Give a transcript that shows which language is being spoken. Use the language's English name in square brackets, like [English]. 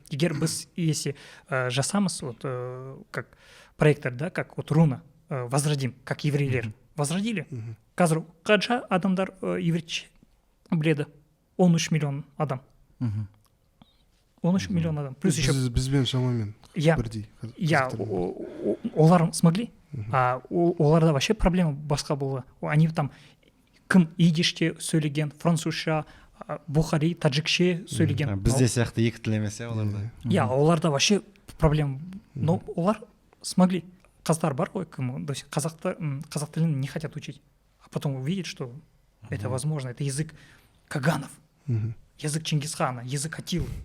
[Kazakh] Егер біз [Russian] если жасамыз вот как проекттер, да, как вот руна возродим, как еврейлер возродили. [Kazakh] Қазір қанша адамдар еврейше біледі? 13 миллион адам. 13 миллион адам. [Russian] Плюс еще [Kazakh] бізбен шамамен бірдей. Я олар [Russian] смогли, [Kazakh] а оларда [Russian] вообще проблема [Kazakh] басқа болды. [Russian] Они там [Kazakh] кім идиште сөйлеген, французша, бухари, таджикше сөйлеген. Бізде сияқты екі тіл емес, оларда. Я, оларда вообще проблема. [Russian] Но [Kazakh] олар [Russian] смогли. [Kazakh] Қазақтар бар ғой, кім қазақ тілін [Russian] не хотят учить. А потом увидят, что это возможно. Это язык Каганов, язык Чингисхана, язык Атилы.